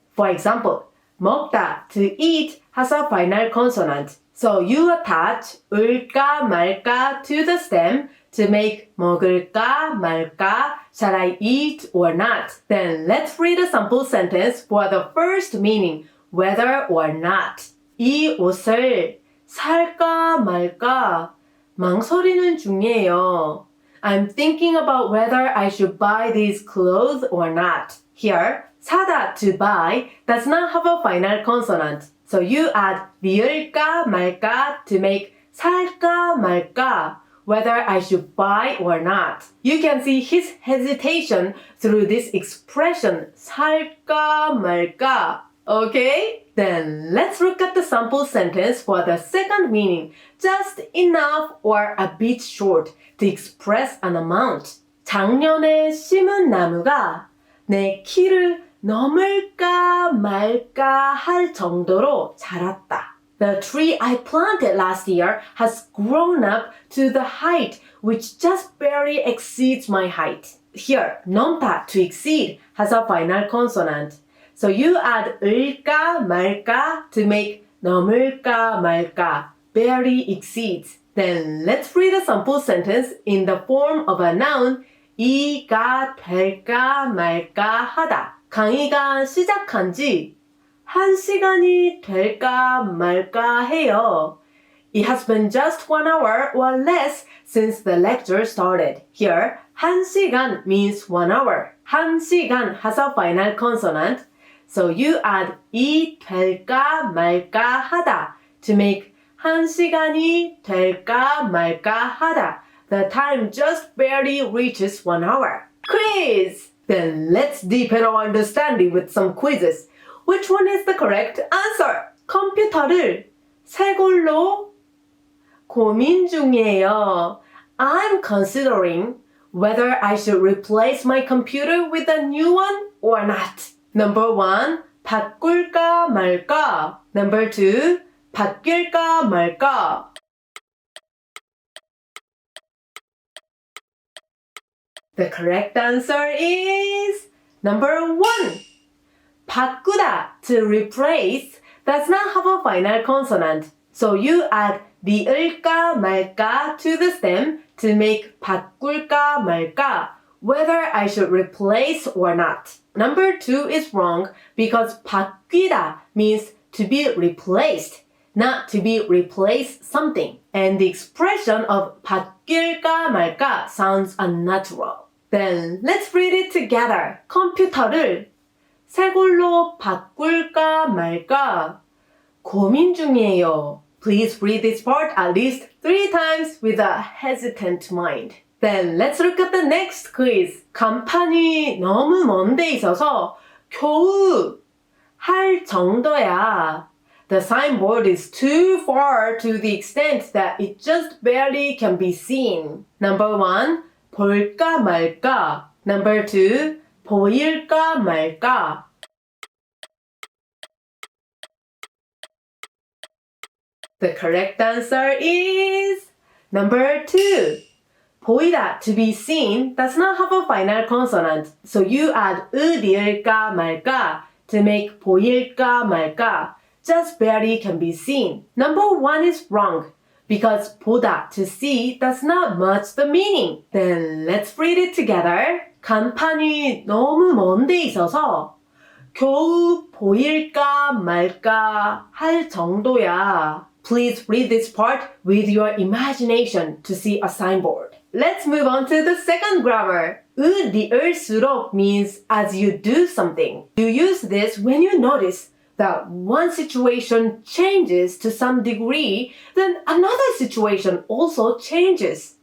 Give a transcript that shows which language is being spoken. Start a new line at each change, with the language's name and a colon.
English: For example, 먹다, to eat, has a final consonant. So you attach 을까 말까 to the stem to make 먹을까 말까, shall I eat or not? Then let's read a sample sentence for the first meaning, whether or not.
Korean: 이 옷을 살까 말까 망설이는 중이에요.
English: I'm thinking about whether I should buy these clothes or not. Here, 사다, to buy, does not have a final consonant. So you add 리을까 말까 to make 살까 말까, whether I should buy or not. You can see his hesitation through this expression, 살까 말까. Okay? Then let's look at the sample sentence for the second meaning, just enough or a bit short to express an amount.
Korean: 작년에 심은 나무가 내 키를 넘을까 말까 할 정도로 자랐다.
English: The tree I planted last year has grown up to the height which just barely exceeds my height. Here, 넘다, to exceed, has a final consonant. So you add 을까 말까 to make 넘을까 말까, barely exceeds. Then let's read a sample sentence in the form of a noun, 이가 될까 말까 하다.
Korean: 강의가 시작한 지 1시간이 될까 말까 해요.
English: It has been just 1 hour or less since the lecture started. Here, 1시간 means 1 hour. 1시간 has a final consonant. So you add 이 될까 말까 하다 to make 1시간이 될까 말까 하다. The time just barely reaches 1 hour. Quiz! Then let's deepen our understanding with some quizzes. Which one is the correct answer?
Korean: 컴퓨터를 새 걸로 고민 중이에요.
English: I'm considering whether I should replace my computer with a new one or not. Number 1, 바꿀까 말까. Number 2, 바뀔까 말까. The correct answer is Number 1. 바꾸다, to replace, does not have a final consonant. So you add 리을까 말까 to the stem to make 바꿀까 말까, whether I should replace or not. Number 2 is wrong because 바뀌다 means to be replaced, not to be replace something. And the expression of 바뀔까 말까 sounds unnatural. Then let's read it together.
Korean: 컴퓨터를 새 걸로 바꿀까 말까 고민 중이에요.
English: Please read this part at least 3 times with a hesitant mind. Then let's look at the next quiz.
Korean: 간판이 너무 먼 데 있어서 겨우 할 정도야.
English: The signboard is too far to the extent that it just barely can be seen. Number 1, 볼까 말까. Number 2, 보일까 말까. The correct answer is number 2. 보이다, to be seen, does not have a final consonant. So you add 리을까 말까 to make 보일까 말까. Just barely can be seen. Number 1 is wrong because 보다, to see, does not match the meaning. Then let's read it together.
Korean: 간판이 너무 먼 데 있어서 겨우 보일까 말까 할 정도야.
English: Please read this part with your imagination to see a signboard. Let's move on to the second grammar. 리을수록 means as you do something. You use this when you notice that one situation changes to some degree, then another situation also changes.